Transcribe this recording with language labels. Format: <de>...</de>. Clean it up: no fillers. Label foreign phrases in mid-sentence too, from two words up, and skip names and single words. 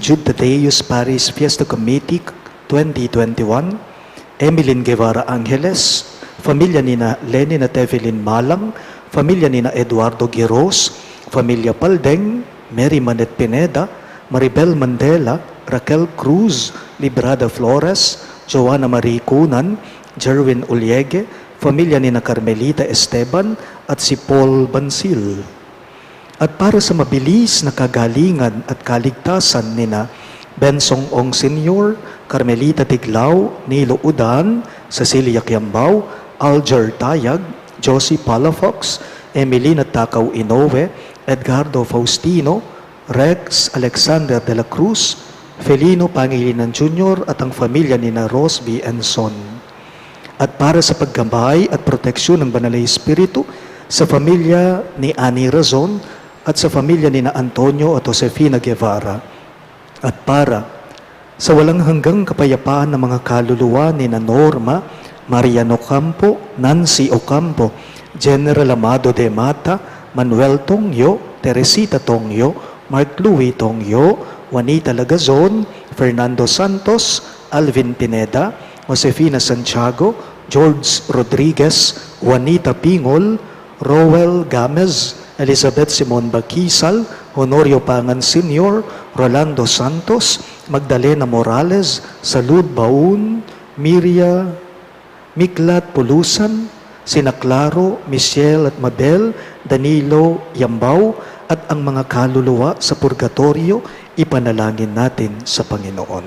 <tl>Jude Tadeus Parish Fiesta Committee 2021, Emilyn Guevara Angeles, pamilya ni na Lenin at Evelyn Malang, pamilya ni na Eduardo Giros, pamilya Paldeng, Mary Manet Pineda, Maribel Mandela, Raquel Cruz, Librada Flores, Joanna Marie Cunan, Jerwin Uliege, pamilya ni na Carmelita Esteban at si Paul Bansil. At para sa mabilis na kagalingan at kaligtasan ni na Bensong Ong Sr., Carmelita Tiglao, Nilo Udan, Cecilia Kiambao, Alger Tayag, Josie Palafox, Emelina Takaw Inoue, Edgardo Faustino, Rex Alexander de la Cruz, Felino Pangilinan Jr. at ang pamilya ni na Rose B. Enson. At para sa paggabay at proteksyon ng Banal na Espiritu sa pamilya ni Annie Razon at sa pamilya ni na Antonio at Josefina Guevara. At para sa walang hanggang kapayapaan ng mga kaluluwa ni na Norma, Mariano Campo, Nancy Ocampo, General Amado de Mata, Manuel Tongyo, Teresita Tongyo, Mark Louis Tongyo, Juanita Lagazon, Fernando Santos, Alvin Pineda, Josefina Santiago, George Rodriguez, Juanita Pingol, Rowel Gamez, Elizabeth Simon Bakisal, Honorio Pangan Sr., Rolando Santos, Magdalena Morales, Salud Baun, Miria, Miklat Pulusan, Sina Claro, Michelle at Mabel, Danilo Yambao, at ang mga kaluluwa sa purgatorio, ipanalangin natin sa Panginoon.</tl>